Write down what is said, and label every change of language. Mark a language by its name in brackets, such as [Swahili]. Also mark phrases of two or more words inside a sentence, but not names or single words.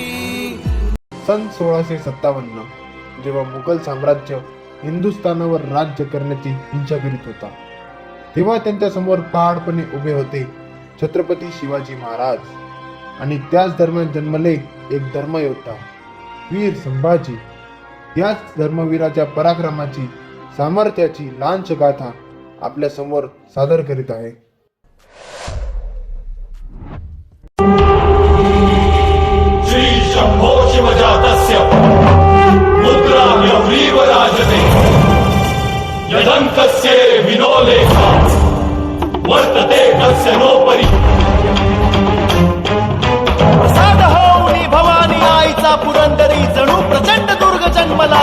[Marathi] सन 1657 जेव्हा मुघल साम्राज्य हिंदुस्थानावर राज्य करण्याची इच्छा करीत होता, तेव्हा त्यांच्या समोर पहाडपणे उभे होते छत्रपती शिवाजी महाराज. आणि त्याच दरम्यान जन्मले एक धर्मयोद्धा वीर संभाजी. याच धर्मवीराच्या पराक्रमाची, सामर्थ्याची लहानशी गाथा आपल्या समोर सादर करीत आहे. [Sanskrit] श्री शंभो शिवजातस्य मुद्राव्यव्रीव राजते यदंकस्य विनोलेखा वर्तते तस्य नोपरि. [Marathi] प्रसाद होऊनी भवानी आईचा पुरंदरी जणू प्रचंड दुर्ग जन्मला.